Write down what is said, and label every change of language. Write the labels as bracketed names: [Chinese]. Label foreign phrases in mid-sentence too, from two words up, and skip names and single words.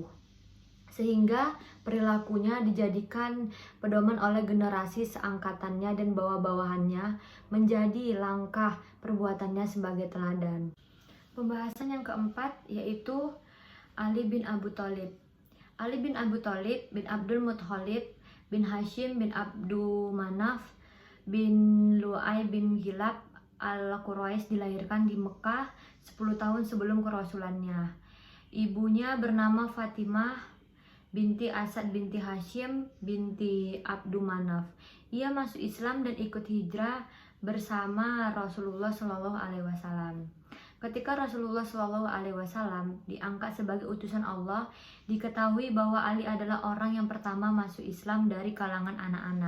[Indonesian] Sehingga perilakunya dijadikan pedoman oleh generasi seangkatannya dan bawah-bawahannya, menjadi langkah perbuatannya sebagai teladan. Pembahasan yang keempat yaitu Ali bin Abu Thalib. Ali bin Abu Thalib bin Abdul Muthalib bin Hashim bin Abdu Manaf bin Lu'ay bin Hilab al-Quraisy dilahirkan di Mekah 10 tahun sebelum kerasulannya. Ibunya bernama Fatimah binti Asad binti Hashim binti Abdu Manaf. Ia masuk Islam dan ikut hijrah bersama Rasulullah [Arabic] صلى الله عليه وسلم. [Indonesian] Ketika Rasulullah [Arabic] صلى الله عليه وسلم [Indonesian] diangkat sebagai utusan Allah, diketahui bahwa Ali adalah orang yang pertama masuk Islam dari kalangan anak-anak.